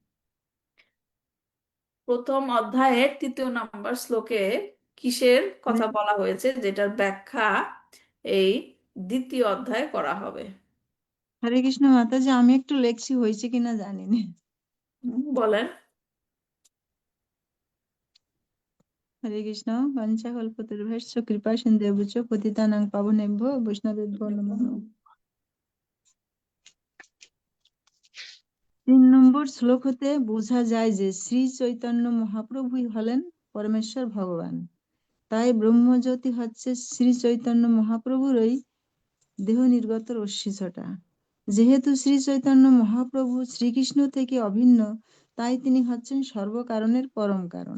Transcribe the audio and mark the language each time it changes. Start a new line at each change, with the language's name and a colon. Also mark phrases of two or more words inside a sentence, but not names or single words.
Bangla: প্রথম অধ্যায়ের তৃতীয় নম্বর শ্লোকে কিসের কথা বলা হয়েছে, যেটার ব্যাখ্যা এই দ্বিতীয় অধ্যায়ে করা হবে? হরে কৃষ্ণ মাতাজি, আমি একটু লেখছি, হয়েছে কিনা জানি না। বলেন। হরে কৃষ্ণ।
Sanskrit: বাঞ্ছাকল্পতরুভ্যশ্চ কৃপা সিন্ধুভ্যশ্চ পতিতানাং পাবনেভ্যো বৈষ্ণবেভ্যো নমঃ।
Bangla: 3 নম্বর শ্লোক হতে বোঝা যায় যে শ্রী চৈতন্য মহাপ্রভুই হলেন পরমেশ্বর ভগবান। তাই ব্রহ্মজ্যোতি হচ্ছে শ্রী চৈতন্য মহাপ্রভুরই দেহ নির্গত রশ্মিছটা। যেহেতু শ্রী চৈতন্য মহাপ্রভু শ্রীকৃষ্ণ থেকে অভিন্ন, তাই তিনি হচ্ছেন সর্বকারণের পরম কারণ।